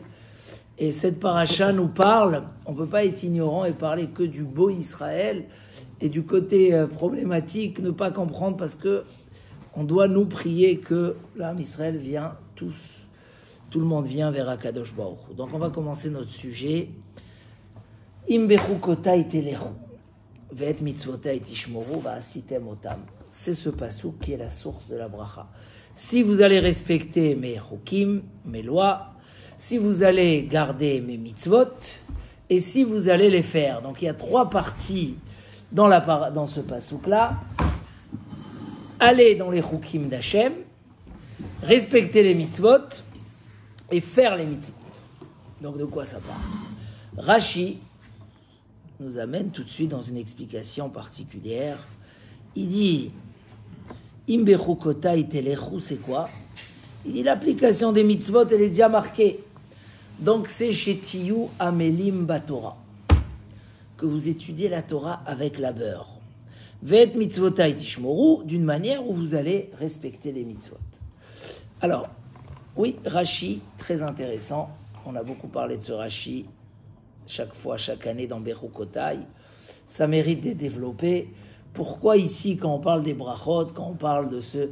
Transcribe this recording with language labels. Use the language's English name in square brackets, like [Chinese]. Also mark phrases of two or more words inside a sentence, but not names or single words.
[French] Et cette paracha nous parle, on ne peut pas être ignorant et parler que du beau Israël et du côté problématique, ne pas comprendre parce que on doit nous prier que l'âme Israël vient tous. Tout le monde vient vers [Hebrew] הקדוש ברוך הוא. [French] Donc on va commencer notre sujet. [Hebrew] אם בחקותי תלכו, ואת מצותי תשמרו, ועשיתם אתם. [French] C'est ce pasuk qui est la source de la bracha. Si vous allez respecter mes chukim, mes lois, si vous allez garder mes mitzvot, et si vous allez les faire. Donc il y a 3 parties dans ce pasuk-là. Aller dans les chukim d'Hachem, respecter les mitzvot, et faire les mitzvot. Donc de quoi ça parle? Rashi nous amène tout de suite dans une explication particulière. Il dit [Hebrew] אם בחקותי תלכו, [French] c'est quoi? Il dit l'application des mitzvot, elle est déjà marquée. Donc c'est chez [Hebrew] תהיו עמלים בתורה, [French] que vous étudiez la Torah avec labeur. [Hebrew] ואת מצותי תשמרו, [French] d'une manière où vous allez respecter les mitzvot. Alors, oui, Rashi, très intéressant. On a beaucoup parlé de ce Rashi chaque fois, chaque année dans Bechukotai. Ça mérite d'être développé. Pourquoi ici, quand on parle des brachot, quand on parle de ce...